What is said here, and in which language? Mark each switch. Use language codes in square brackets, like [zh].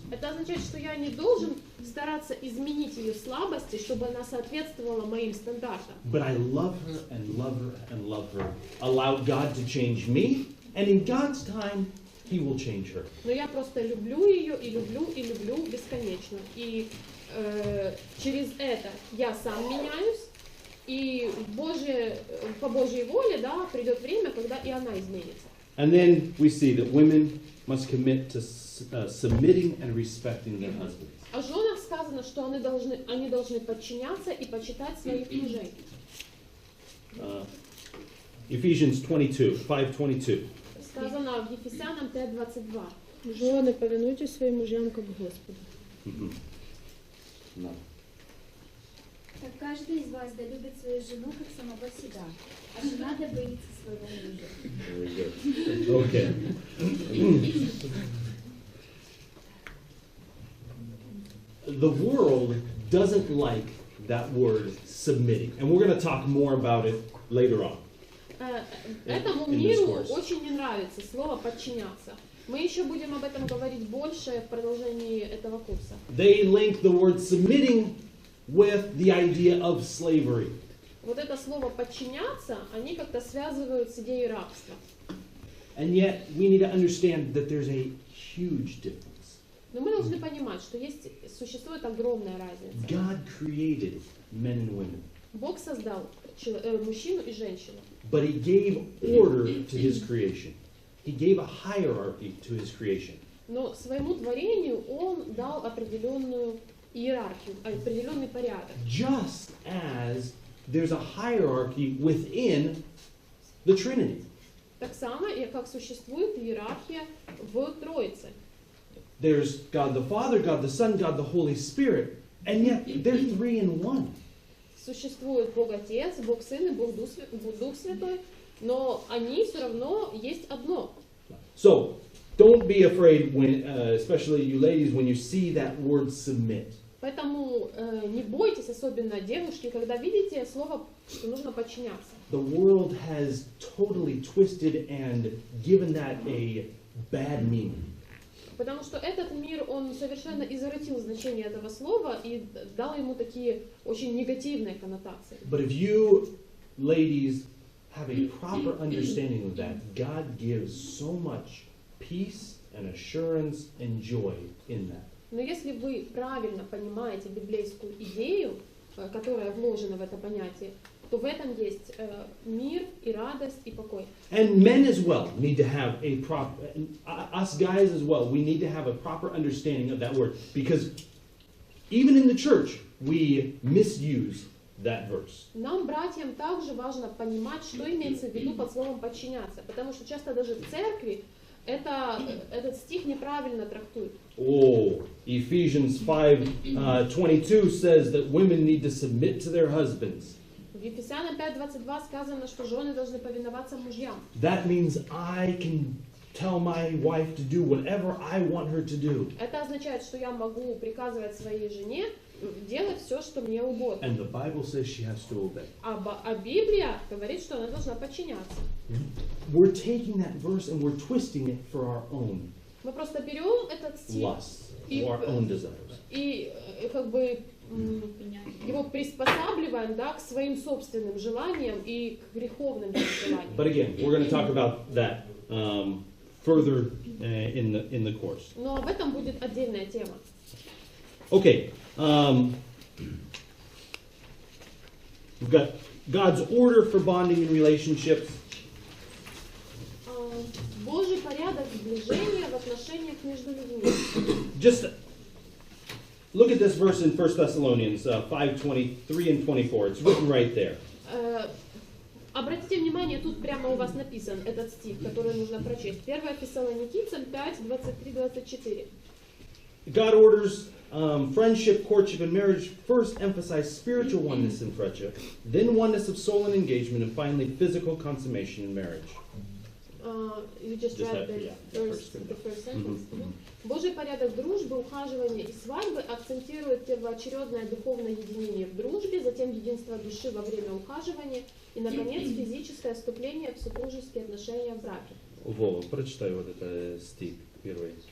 [ru] Это означает, что я не должен стараться изменить ее слабости, чтобы она соответствовала моим стандартам. [en] But I love her and love her and love her. Allow God to change me, and in God's time, He will change her. [ru] Но я просто люблю ее и люблю бесконечно. И через это я сам меняюсь, и по Божьей воле, да, придет время, когда и она изменится. [en] And then we see that women must commit to submitting and respecting their husbands. [ru] О женах сказано, что они должны подчиняться и почитать своих мужей. [en] Ephesians 5:22. [ru] Сказано в Ефесянам 5:22. Жены, повинуйтесь своим мужьям, как Господу. [en] No. [ru] Так каждый из вас да любит свою жену, как самого себя, а жена да боится своего мужа. [en] Very good. Okay. The world doesn't like that word submitting, and we're going to talk more about it later on. [ru] Этому миру очень не нравится слово «подчиняться». Мы еще будем об этом говорить больше в продолжении этого курса. [en] They link the word submitting with the idea of slavery. [ru] Вот это слово «подчиняться» они как-то связывают с идеей рабства. [en] And yet, we need to understand that there's a huge difference. [ru] Но мы должны понимать, что существует огромная разница. [en] God created men and women. [ru] Бог создал мужчину и женщину. [en] But He gave order to His creation. He gave a hierarchy to His creation. [ru] Но своему творению Он дал определенную иерархию, определенный порядок. [en] Just as there's a hierarchy within the Trinity. [ru] Так само, как существует иерархия в Троице. [en] There's God the Father, God the Son, God the Holy Spirit. And yet they're three in one. [ru] Существует Бог Отец, Бог Сын и Бог Дух Святой, но они все равно есть одно. [en] So don't be afraid when, especially you ladies, when you see that word submit. [ru] Поэтому не бойтесь, особенно девушки, когда видите слово, что нужно подчиняться. [en] The world has totally twisted and given that a bad meaning. [ru] Потому что этот мир, он совершенно извратил значение этого слова и дал ему такие очень негативные коннотации. [en] But if you ladies have a proper understanding of that, God gives so much peace and assurance and joy in that. [ru] Но если вы правильно понимаете библейскую идею, которая вложена в это понятие, то в этом есть мир и радость и покой. [en] And men as well need to have a proper, us guys as well, we need to have a proper understanding of that word. Because even in the church, we misuse that verse. [ru] Нам, братьям, также важно понимать, что имеется в виду под словом «подчиняться», потому что часто даже в церкви этот стих неправильно трактуют. [en] Oh, Ephesians 5:22 says that women need to submit to their husbands. [ru] В Ефесянам 5:22 сказано, что жены должны повиноваться мужьям. [en] That means I can tell my wife to do whatever I want her to do. [ru] Это означает, что я могу приказывать своей жене делать все, что мне угодно. [en] And the Bible says she has to obey. [ru] А Библия говорит, что она должна подчиняться. [en] We're taking that verse and we're twisting it for our own [ru] Мы просто берем этот стих [en] lusts, or our own desires. [ru] и как бы его приспосабливаем, да, к своим собственным желаниям и к греховным желаниям. [en] But again, we're going to talk about that further in the course. [ru] Но об этом будет отдельная тема. [en] Okay, we've got God's order for bonding in relationships. [ru] Божий порядок сближения в отношениях между людьми. [en] Just look at this verse in 1 Thessalonians 5:23 and 24. It's written right there. [ru] Обратите внимание, тут прямо у вас написан этот стих, который нужно прочесть. 1 Фессалоникийцам 5:23-24. [en] God orders friendship, courtship, and marriage. First emphasize spiritual oneness in friendship, then oneness of soul and engagement, and finally physical consummation in marriage. You just read the first sentence. [ru] Божий порядок дружбы, ухаживания и свадьбы акцентирует первоочередное духовное единение в дружбе, затем единство души во время ухаживания и, наконец, физическое вступление в супружеские отношения в браке. Вова, прочитай вот этот стих первый.